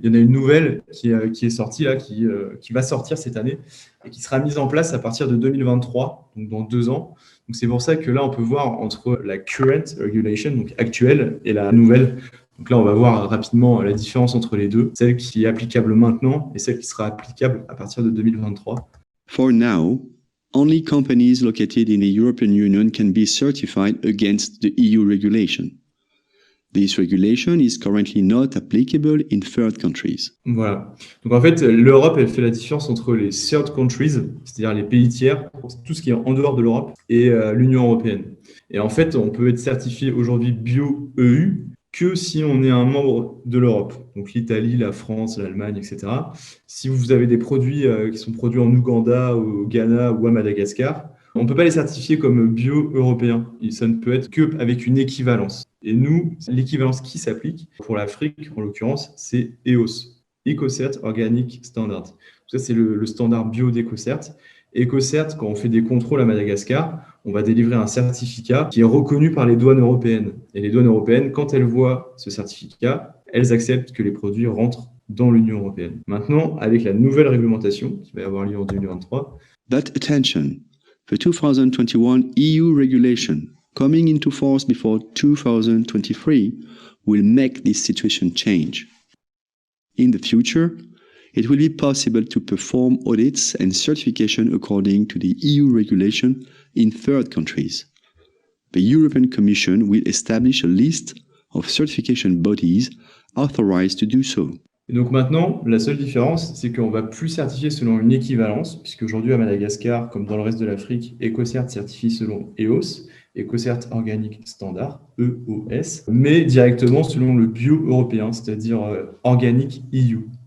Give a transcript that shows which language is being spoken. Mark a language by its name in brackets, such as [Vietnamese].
[French] Il y en a une nouvelle qui est sortie là, qui va sortir cette année et qui sera mise en place à partir de 2023, donc dans 2 ans. Donc c'est pour ça que là, on peut voir entre la [English] current regulation, [French] donc actuelle, et la nouvelle. Donc là, on va voir rapidement la différence entre les deux, celle qui est applicable maintenant et celle qui sera applicable à partir de 2023. [English] For now, only companies located in the European Union can be certified against the EU regulation. This regulation is currently not applicable in third countries. [French] Voilà. Donc en fait, l'Europe, elle fait la différence entre les [English] third countries, [French] c'est-à-dire les pays tiers, tout ce qui est en dehors de l'Europe, et l'Union européenne. Et en fait, on peut être certifié aujourd'hui bio-EU que si on est un membre de l'Europe. Donc l'Italie, la France, l'Allemagne, etc. Si vous avez des produits qui sont produits en Ouganda, au Ghana ou à Madagascar, on ne peut pas les certifier comme bio-européens. Ça ne peut être qu'avec une équivalence. Et nous, l'équivalence qui s'applique pour l'Afrique, en l'occurrence, c'est EOS, EcoCert Organic Standard. Ça, c'est le standard bio d'EcoCert. EcoCert, quand on fait des contrôles à Madagascar, on va délivrer un certificat qui est reconnu par les douanes européennes. Et les douanes européennes, quand elles voient ce certificat, elles acceptent que les produits rentrent dans l'Union européenne. Maintenant, avec la nouvelle réglementation qui va avoir lieu en 2023. [English] But attention, the 2021 EU regulation coming into force before 2023 will make this situation change. In the future, it will be possible to perform audits and certification according to the EU regulation in third countries. The European Commission will establish a list of certification bodies authorized to do so. [French] Et donc maintenant, la seule différence, c'est qu'on ne va plus certifier selon une équivalence, puisqu'aujourd'hui à Madagascar, comme dans le reste de l'Afrique, EcoCert certifie selon EOS, EcoCert Organic Standard, EOS, mais directement selon le bio européen, c'est-à-dire Organic EU.